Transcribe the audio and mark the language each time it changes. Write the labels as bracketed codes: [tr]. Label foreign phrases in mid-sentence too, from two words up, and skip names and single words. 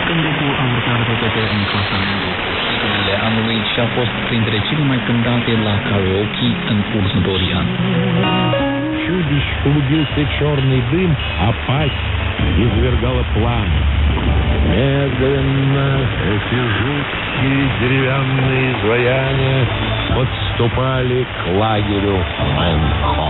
[ro] Cântecul a urcat repede în clasamentul hiturile anului și a fost printre cele mai cântate la karaoke în următorii ani. [ru] Чудищ клубился черный дым, а пасть извергала пламя. Медленно эти жуткие деревянные изваяния подступали к лагерю Мэнхо.